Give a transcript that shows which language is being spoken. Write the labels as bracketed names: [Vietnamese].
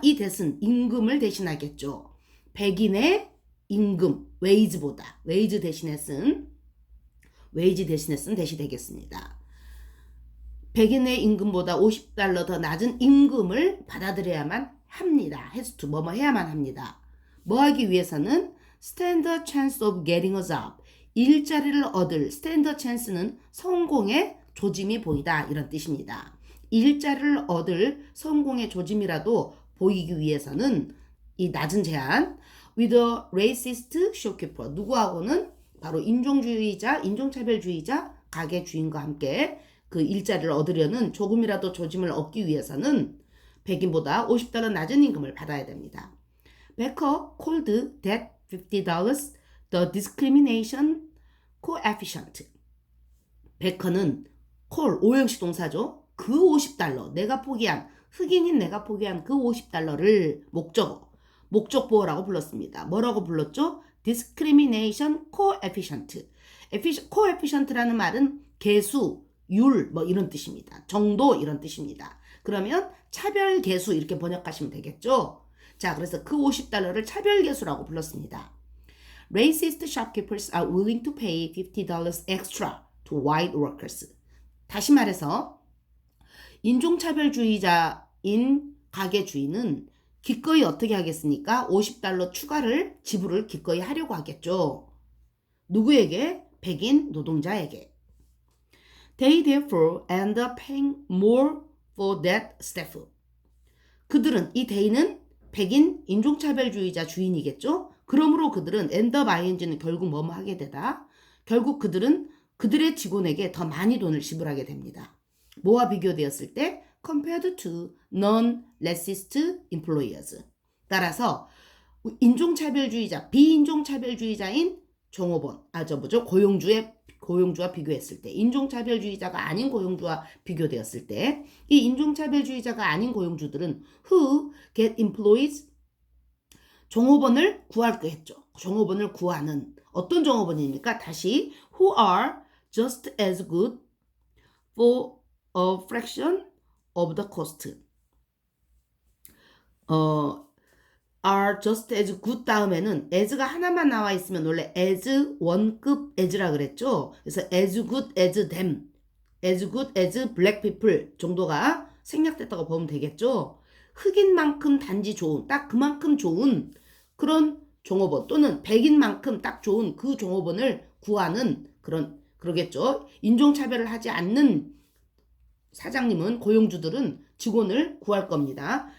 [Korean] 이 대신 임금을 대신하겠죠. 백인의 임금, 웨이즈보다 웨이즈 대신에 쓴 대시 되겠습니다. 백인의 임금보다 $50 더 낮은 임금을 받아들여야만 합니다. [English] has to [Korean] 뭐뭐 해야만 합니다. 뭐 하기 위해서는 [English] stand a chance of getting a job. [Korean] 일자리를 얻을 [English] stand a chance [Korean] 는 성공의 조짐이 보이다 이런 뜻입니다. 일자리를 얻을 성공의 조짐이라도 보이기 위해서는 이 낮은 제한 [English] with a racist shopkeeper [Korean] 누구하고는 바로 인종차별주의자 가게 주인과 함께 그 일자리를 얻으려는 조금이라도 조짐을 얻기 위해서는 백인보다 $50 낮은 임금을 받아야 됩니다. [English] Becker called that $50 the discrimination coefficient. [Korean] 베커는 call, 오형식 동사죠. 그 $50, 흑인인 내가 포기한 그 $50를 목적보호라고 불렀습니다. 뭐라고 불렀죠? [English] discrimination coefficient. [Korean] coefficient라는 말은 개수, 율, 뭐 이런 뜻입니다. 정도 이런 뜻입니다. 그러면 차별계수 이렇게 번역하시면 되겠죠? 자, 그래서 그 $50를 차별계수라고 불렀습니다. [English] Racist shopkeepers are willing to pay $50 extra to white workers. [Korean] 다시 말해서 인종차별주의자인 가게 주인은 기꺼이 어떻게 하겠습니까? $50 추가를 지불을 기꺼이 하려고 하겠죠. 누구에게? 백인 노동자에게. [English] They therefore end up paying more for that staff. [Korean] 그들은 이 they는 백인 인종차별주의자 주인이겠죠. 그러므로 그들은 [English] end up ing [Korean] 는 결국 뭐뭐 하게 되다. 결국 그들은 그들의 직원에게 더 많이 돈을 지불하게 됩니다. 뭐와 비교되었을 때? [English] compared to non-racist employers. [Korean] 따라서 인종차별주의자, 비인종차별주의자인 종업원, 고용주와 비교했을 때, 인종차별주의자가 아닌 고용주와 비교되었을 때, 이 인종차별주의자가 아닌 고용주들은 [English] who get employees, [Korean] 종업원을 구할 거 했죠. 종업원을 구하는 어떤 종업원입니까? 다시 [English] who are just as good for a fraction of the cost. are just as good [Korean] 다음에는 as가 하나만 나와 있으면 원래 as 원급 as라 그랬죠. 그래서 [English] as good as them, as good as black people [Korean] 정도가 생략됐다고 보면 되겠죠. 흑인만큼 단지 좋은, 딱 그만큼 좋은 그런 종업원 또는 백인만큼 딱 좋은 그 종업원을 구하는 그러겠죠. 인종차별을 하지 않는 사장님은, 고용주들은 직원을 구할 겁니다.